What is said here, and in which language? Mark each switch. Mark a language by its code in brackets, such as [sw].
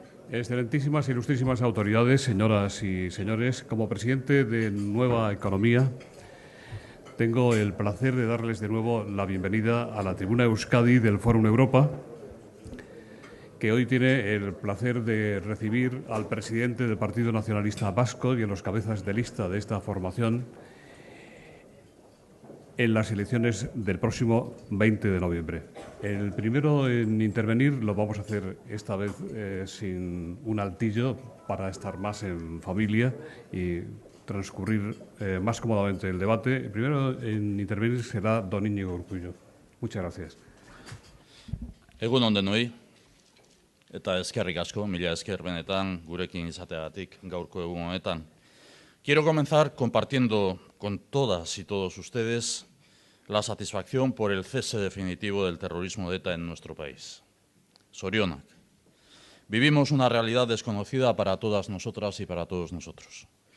[es] Excelentísimas e ilustrísimas autoridades, señoras y señores, como presidente de Nueva Economía, tengo el placer de darles de nuevo la bienvenida a la tribuna Euskadi del Fórum Europa, que hoy tiene el placer de recibir al presidente del Partido Nacionalista Vasco y a los cabezas de lista de esta formación en las elecciones del próximo 20 de noviembre. El primero en intervenir lo vamos a hacer esta vez sin un altillo para estar más en familia y transcurrir más cómodamente el debate. El primero en intervenir será don Íñigo Urkullu. Muchas gracias. [eu] Egun on denoi, eta eskerrik asko, mila esker benetan gurekin izateagatik gaurko egun honetan. [es] Quiero comenzar compartiendo con todas y todos ustedes la satisfacción por el cese definitivo del terrorismo de ETA en nuestro país. Zorionak. Vivimos una realidad desconocida para todas nosotras y para todos nosotros.